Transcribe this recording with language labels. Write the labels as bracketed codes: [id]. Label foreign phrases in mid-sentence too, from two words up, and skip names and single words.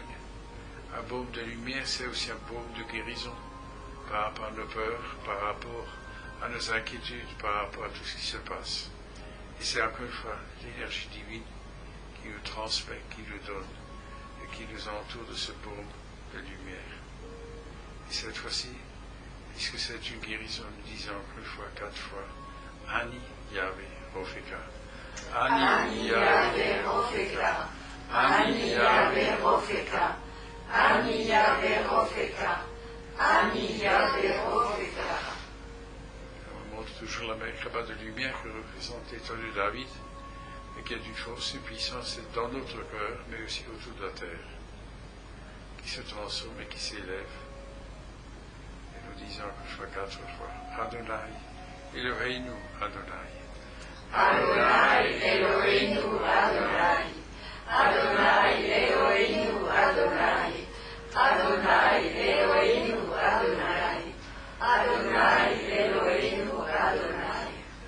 [fr] Un baume de lumière, c'est aussi un baume de guérison par rapport à nos peurs, par rapport à nos inquiétudes, par rapport à tout ce qui se passe. Et c'est encore une fois l'énergie divine qui nous transmet, qui nous donne et qui nous entoure de ce baume de lumière. Et cette fois-ci, puisque c'est une guérison, nous disons encore une fois, 4 fois, [he] אני יהוה רפאך. אני יהוה רפאך. אני יהוה רפאך. אני יהוה רפאך. אני יהוה רפאך. [fr] On montre toujours la mer là-bas de lumière que représente l'étoile de David et qui a d'une force et puissance dans notre cœur, mais aussi autour de la terre, qui se transforme et qui s'élève. Et nous disons une fois, 4 fois, [he] אדני, אלהינו אדני. אדני, אלהינו אדני. אדני, אלהינו אדני. אדני, אלהינו אדני. אדני, אלהינו אדני.